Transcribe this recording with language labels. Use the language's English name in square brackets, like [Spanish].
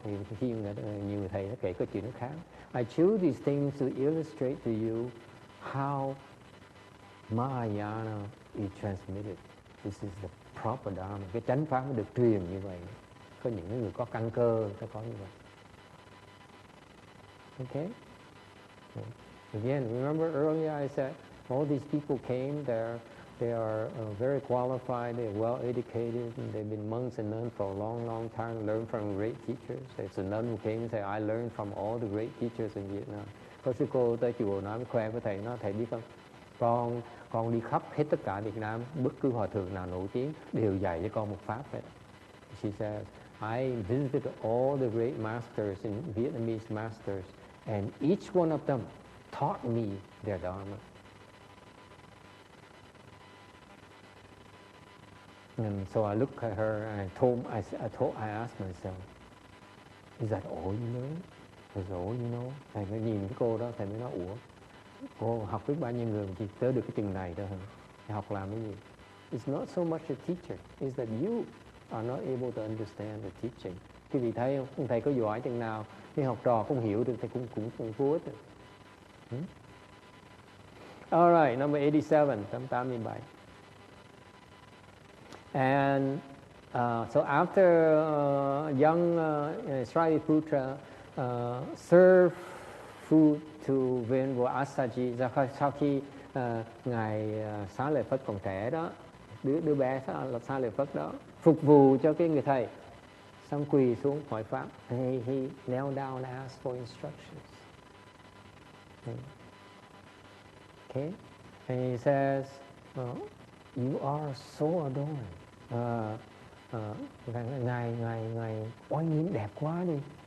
[Vietnamese] Thì khi nhiều người thầy nó kể câu chuyện nó khác. [English] I choose these things to illustrate to you how Mahayana is transmitted. This is the proper dharma. [Vietnamese] Cái chánh pháp nó được truyền như vậy. Có những người có căn cơ ta có như vậy. [English] Okay? Again, remember earlier I said all these people came there. They are very qualified. They are well educated. And they've been monks and nuns for a long, long time. Learned from great teachers. There's a nun who came and said, "I learned from all the great teachers in Vietnam." [Vietnamese] Có sư cô tới chùa nói khoe với thầy, nói thầy biết không? Con đi khắp hết tất cả Việt Nam, bất cứ hòa thượng nào nổi tiếng đều dạy cho con một pháp vậy. [English] She says, I visited all the great masters in Vietnamese masters, and each one of them taught me their dharma. And so I looked at her and I asked myself, is that all you learn? Is that all you know? [Vietnamese] Thầy mới nhìn cái cô đó, thầy mới nói, ủa, cô học biết bao nhiêu người chỉ tới được cái chừng này thôi hả? Thầy học làm cái gì? [English] It's not so much a teacher, it's that you are not able to understand the teaching. [Vietnamese] Quý vị thấy không? Thầy có giỏi chừng nào, khi học trò không hiểu được, thầy cũng vô ích. [English] All right, number 87, 87. And so after young Shariputra served food to Venerable Asaji, [Vietnamese] sau khi ngài Xá Lợi Phất còn trẻ đó, đứa bé Xá Lợi Phất đó phục vụ cho cái người thầy, xong quỳ xuống hỏi pháp. [English] He knelt down and asked for instructions. Okay, and he says, you are so adorned. [Vietnamese] Ngài oai nghiêm đẹp quá đi.